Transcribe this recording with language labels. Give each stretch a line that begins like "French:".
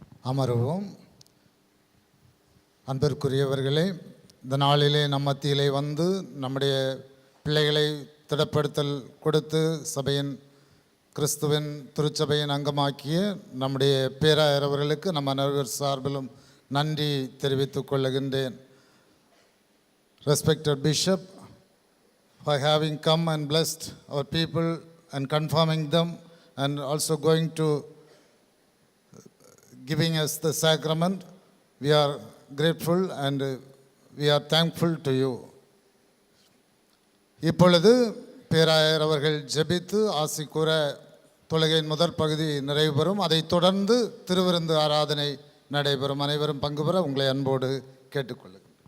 Tamil: அமருவோம். அன்பிற்குரியவர்களே, இந்த நாளிலே நம் மத்தியிலே வந்து நம்முடைய பிள்ளைகளை திடப்படுத்தல் கொடுத்து சபையின் கிறிஸ்துவின் திருச்சபையின் அங்கமாக்கிய நம்முடைய பேராயர் அவர்களுக்கு நம் அனைவர் சார்பிலும் நன்றி தெரிவித்துக் கொள்ளுகின்றேன்.
English: Respected Bishop, for having come and blessed our people and confirming them and also going to giving us the sacrament. We are grateful and we are thankful to you.
Tamil: இப்பொழுது பேராயர் அவர்கள் ஜெபித்து ஆசி கூற தொழுகையின் முதற் பகுதி நிறைவு பெறும். அதைத் தொடர்ந்து திருவிருந்து ஆராதனை நடைபெறும். அனைவரும் பங்கு பெற உங்களை அன்போடு கேட்டுக்கொள்ளுங்கள்.